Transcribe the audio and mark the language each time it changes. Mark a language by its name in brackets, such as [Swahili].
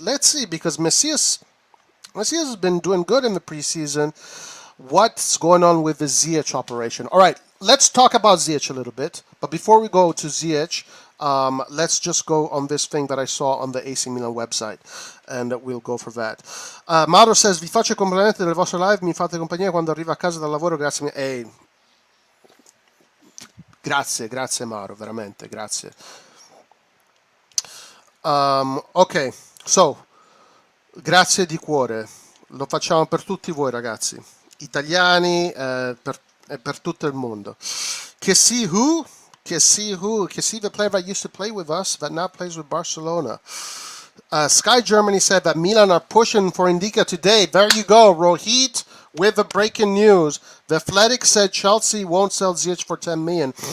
[English] Let's see, because Messias has been doing good in the preseason. What's going on with the Ziyech operation? All right, let's talk about Ziyech a little bit. But before we go to Ziyech, let's just go on this thing that I saw on the AC Milan website, and we'll go for that. [Italian] Mauro says, vi faccio i complimenti delle vostre live, mi fate compagnia quando arrivo a casa dal lavoro, grazie. Grazie Mauro, veramente, grazie. Ok, so, grazie di cuore, lo facciamo per tutti voi ragazzi, italiani, per tutto il mondo. [English] Kessie who, the player that used to play with us, that now plays with Barcelona. Sky Germany said that Milan are pushing for Indica today. There you go, Rohit, with the breaking news. The Athletic said Chelsea won't sell Ziyech for 10 million.